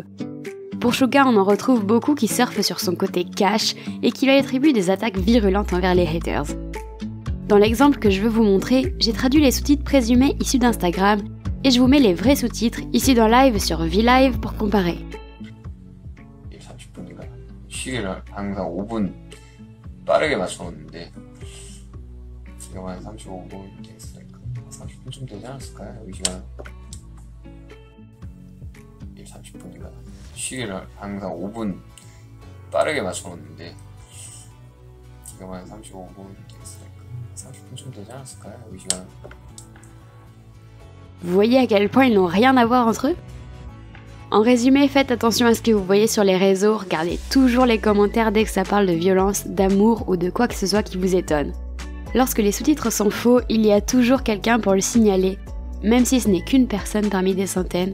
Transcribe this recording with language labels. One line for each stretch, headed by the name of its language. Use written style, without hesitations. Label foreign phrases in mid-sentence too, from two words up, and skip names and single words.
French: Pour Suga, on en retrouve beaucoup qui surfent sur son côté cash et qui lui attribuent des attaques virulentes envers les haters. Dans l'exemple que je veux vous montrer, j'ai traduit les sous-titres présumés issus d'Instagram, et je vous mets les vrais sous-titres issus d'un live sur VLive pour comparer.
Korean: 30분인가 시계를 항상 5분 빠르게 맞춰놓는데 지금 한 35분 됐으니까 30분쯤 되지 않았을까요? 여기 시간 30분인가 시계를 항상 5분 빠르게 맞춰놓는데 지금 한 35분 됐으니까 30분쯤 되지 않았을까요? 여기 시간.
French: Vous voyez à quel point ils n'ont rien à voir entre eux? En résumé, faites attention à ce que vous voyez sur les réseaux, regardez toujours les commentaires dès que ça parle de violence, d'amour ou de quoi que ce soit qui vous étonne. Lorsque les sous-titres sont faux, il y a toujours quelqu'un pour le signaler, même si ce n'est qu'une personne parmi des centaines.